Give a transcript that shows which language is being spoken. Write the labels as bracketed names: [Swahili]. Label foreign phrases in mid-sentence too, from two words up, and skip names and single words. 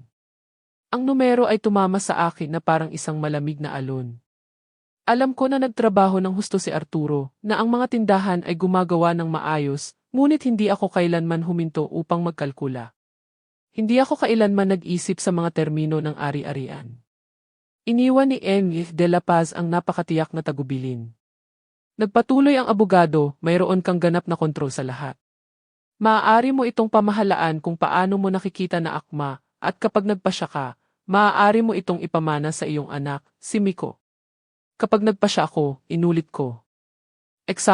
[Filipino] Ang numero ay tumama sa akin na parang isang malamig na alon. Alam ko na nagtrabaho ng husto si Arturo, na ang mga tindahan ay gumagawa ng maayos, ngunit hindi ako kailanman huminto upang magkalkula. Hindi ako kailanman nag-isip sa mga termino ng ari-arian. Iniwan ni Henry de la Paz ang napakatiyak na tagubilin. Nagpatuloy ang abogado, mayroon kang ganap na kontrol sa lahat. Maaari mo itong pamahalaan kung paano mo nakikita na akma, at kapag nagpasya ka, maaari mo itong ipamana sa iyong anak, si Miko. Kapag nagpasya ako, inulit ko.